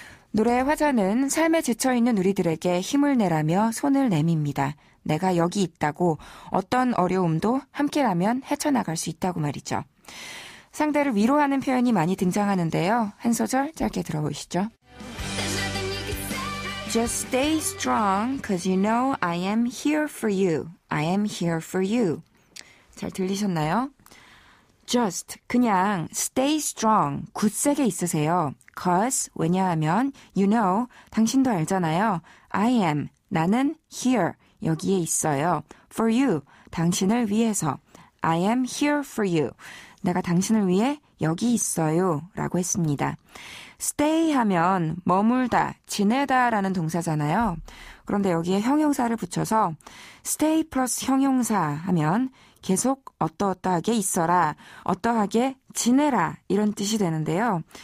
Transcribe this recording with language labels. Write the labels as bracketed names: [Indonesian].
[Korean] 노래의 화자는 삶에 지쳐있는 우리들에게 힘을 내라며 손을 내밉니다. 내가 여기 있다고 어떤 어려움도 함께라면 헤쳐나갈 수 있다고 말이죠. 상대를 위로하는 표현이 많이 등장하는데요. 한 소절 짧게 들어보시죠. [English] Just stay strong, cause you know I am here for you. I am here for you. [Korean] 잘 들리셨나요? [English] Just, [Korean] 그냥 [English] stay strong, [Korean] 굳세게 있으세요. [English] Cause, [Korean] 왜냐하면 [English] you know, [Korean] 당신도 알잖아요. [English] I am, [Korean] 나는 [English] here, [Korean] 여기에 있어요. [English] For you, [Korean] 당신을 위해서. [English] I am here for you. [Korean] 내가 당신을 위해 여기 있어요 라고 했습니다. stay 하면 머물다, 지내다 라는 동사잖아요. 그런데 여기에 형용사를 붙여서 stay 플러스 형용사 하면 계속 어떠어떠하게 있어라, 어떠하게 지내라 이런 뜻이 되는데요.